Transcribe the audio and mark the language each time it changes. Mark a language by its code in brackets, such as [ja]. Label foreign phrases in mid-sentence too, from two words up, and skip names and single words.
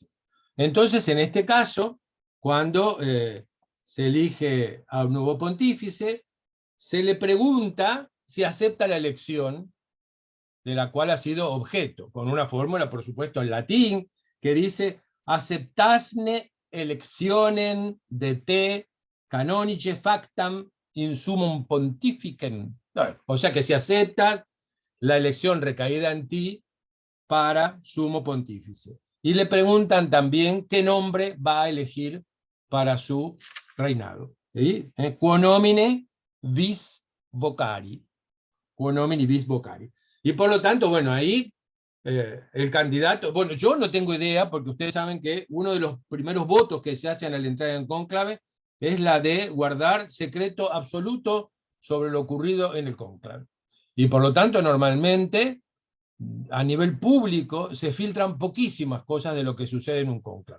[es] Entonces, en este caso, cuando se elige a un nuevo pontífice, se le pregunta si acepta la elección de la cual ha sido objeto, con una fórmula, por supuesto, en latín, que dice [la] acceptasne electionem de te canonice factam in summum pontificem. [es] O sea que si aceptas la elección recaída en ti para sumo pontífice. Y le preguntan también qué nombre va a elegir para su reinado. ¿Sí? [la] Quo nomine vis vocari. Quo nomine vis vocari. [es] Y por lo tanto, bueno, ahí el candidato, bueno, yo no tengo idea, porque ustedes saben que uno de los primeros votos que se hacen al entrar en cónclave es la de guardar secreto absoluto sobre lo ocurrido en el cónclave. Y por lo tanto, normalmente, a nivel público, se filtran poquísimas cosas de lo que sucede en un cónclave.